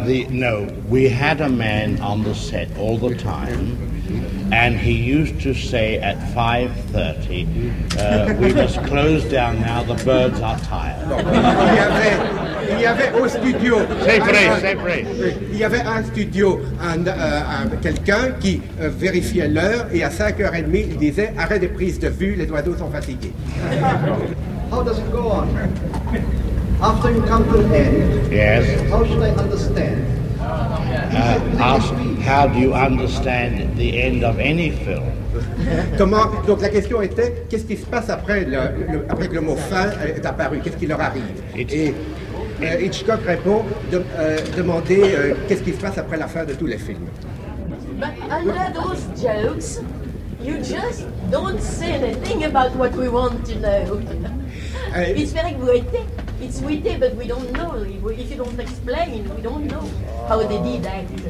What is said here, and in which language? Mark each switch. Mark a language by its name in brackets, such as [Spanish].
[English] No, we had a man on the set all the time, and he used to say at 5:30, we must close down now, the birds are tired. [French] Il y avait au studio. C'est vrai. Il y avait un studio, quelqu'un qui vérifiait l'heure et à 5h30, il disait arrêt des prises de vue, les oiseaux sont fatigués. [English] How does it go on? After you come to the end, yes. How should I understand? Ask, how do you understand the end of any film? [French] Comment, donc la question était, qu'est-ce qui se passe après que le mot fin est apparu? Qu'est-ce qui leur arrive? Hitchcock répond, demander qu'est-ce qui se passe après la fin de tous les films. [English] But under those jokes, you just don't say anything about what we want to know. It's very witty. It's witty, but we don't know. If you don't explain, we don't know how they did that.